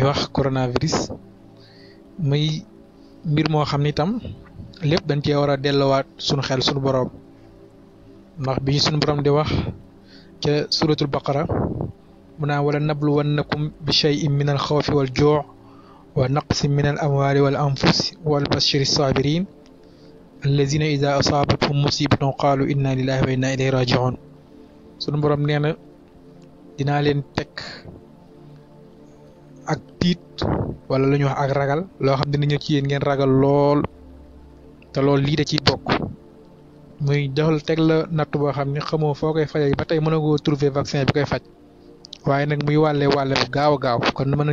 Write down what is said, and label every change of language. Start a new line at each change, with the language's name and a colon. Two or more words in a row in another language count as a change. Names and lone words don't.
Wolof: wax coronavirus muy mbir moo xam ni tam lépp dañ cee war a delluwaat sunu xel sunu boroom ndax bi sunu borom di wax ca
Arabic: سورة البقرة
Wolof: mu naan
Arabic: ولنبلونكم بشيء من الخوف والجوع ونقص من الأموال والأنفس وبشر الصابرين الذين إذا أصابتهم مصيبة قالوا إنا لله وإنا إليه راجعون
Wolof: sunu borom nee na dinaa leen teg ak tiit wala lu ñuy wax ak ragal loo xam dina ñëw ci yéen ngeen ragal lool te loolu lii da ciy bokk muy defal teg la natt boo xam ne xamoo foo koy fajee ba tey mënagoo trouver vaccin bi koy faj waaye nag muy wàlle bu gaaw a gaaw kon mën nañ